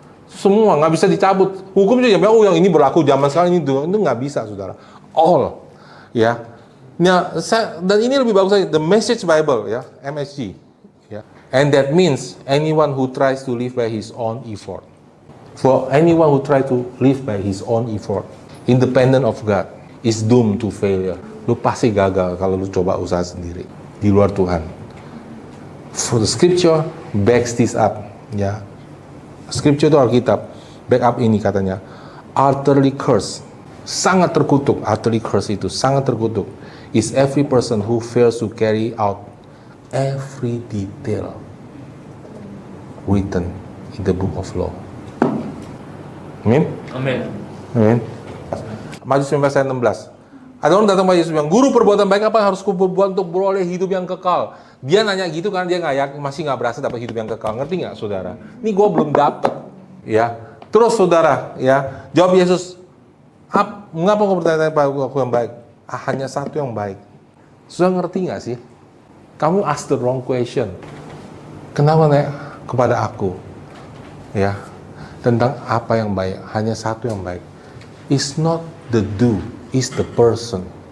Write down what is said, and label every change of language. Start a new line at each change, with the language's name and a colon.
Indonesian: Semua nggak bisa dicabut. Hukum juga yang ini berlaku zaman sekarang ini itu nggak bisa saudara. All. Ya. Nah, dan ini lebih bagus lagi, the Message Bible ya, MSG. Ya.
English: And that means anyone who tries to live by his own effort. For anyone who try to live by his own effort, independent of God, is doomed to failure.
Indonesian: Lu pasti gagal kalau lu coba usaha sendiri di luar Tuhan.
English: For the scripture backs this up, ya. Scripture
Indonesian: itu Alkitab,
English: back up
Indonesian: ini katanya,
English: utterly cursed,
Indonesian: sangat terkutuk,
English: utterly cursed
Indonesian: itu sangat terkutuk,
English: is every person who fails to carry out every detail written in the book of law. Amin?
Indonesian: Amin. Amin. Matius 19 ayat 16. Ada orang datang pada Yesus bilang, guru perbuatan baik apa yang harus kuperbuat untuk beroleh hidup yang kekal? Dia nanya gitu karena dia masih nggak berasa dapat hidup yang kekal. Ngerti nggak saudara? Ini gue belum dapat. Ya. Terus saudara, ya, jawab Yesus, mengapa kau bertanya pada aku yang baik? Hanya satu yang baik. Sudah ngerti nggak sih?
English: Kamu ask the wrong question.
Indonesian: Kenapa nanya kepada aku? Ya. Tentang apa yang baik? Hanya satu yang baik.
English: It's not the do, it's the person.